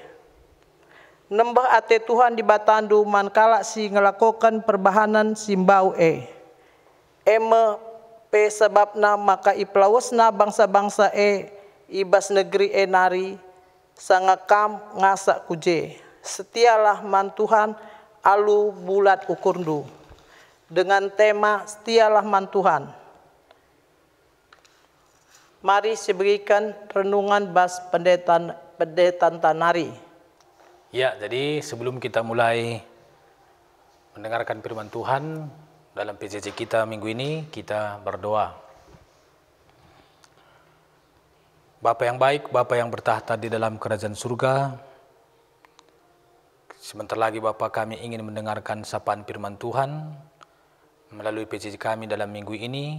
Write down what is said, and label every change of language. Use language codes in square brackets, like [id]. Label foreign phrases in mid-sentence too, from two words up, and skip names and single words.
[btx] Nembah ate Tuhan di batandu man kalak si ngelakukan perbahanan simbau eme pe sebabna maka iplawesna bangsa-bangsa ibas negeri nari sangakam ngasak kuje. Setialah man Tuhan alu bulat ukurdu. [id] Dengan tema [btx] setialah man Tuhan. [id] Mari diberikan renungan [btx] bas pendetan tanari. [id] Ya, jadi sebelum kita mulai mendengarkan firman Tuhan dalam PJJ kita minggu ini, kita berdoa. Bapa yang baik, Bapa yang bertahta di dalam kerajaan surga, sebentar lagi Bapa kami ingin mendengarkan sapaan firman Tuhan melalui PJJ kami dalam minggu ini.